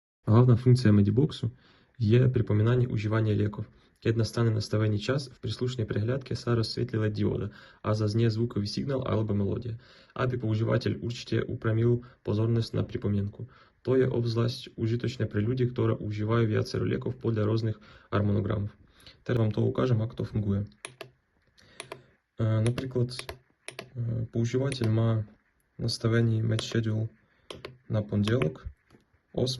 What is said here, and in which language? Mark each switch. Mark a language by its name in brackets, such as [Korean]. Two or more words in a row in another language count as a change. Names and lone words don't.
[Rusyn] Главна функція Медібоксу є припоминання уживання ліків. [Slovak] Keď nastane nastavený čas, v príslušnej prehliadke sa rozsvietli LED dioda a zaznie zvukový signál alebo melódia, aby používateľ určite upriamil pozornosť na pripomienku. To je obzvlášť užitočné pre ľudí, ktorí užívajú viacero liekov podľa rôznych harmonogramov. Teraz vám to ukážem, ako to funguje. Napríklad používateľ má nastavený [English] match schedule [Slovak] na pondelok 8,